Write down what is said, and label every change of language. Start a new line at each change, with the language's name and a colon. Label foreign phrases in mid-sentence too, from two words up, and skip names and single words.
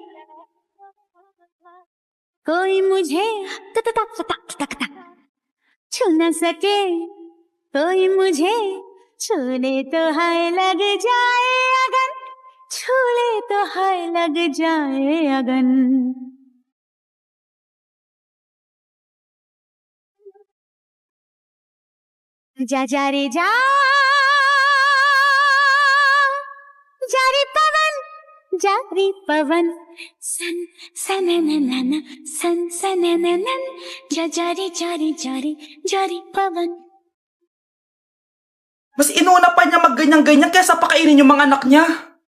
Hindi: कोई मुझे छू न सके कोई मुझे छूने तो है लग जाए अगन छूले तो हाय लग जाए अगन जा जा रे जा रे पवन सन सनननन सन सनननन जा रे पवन.
Filipino: Mas inuna pa niya mag-ganyan-ganyan kaysa pakainin yung mga anak niya.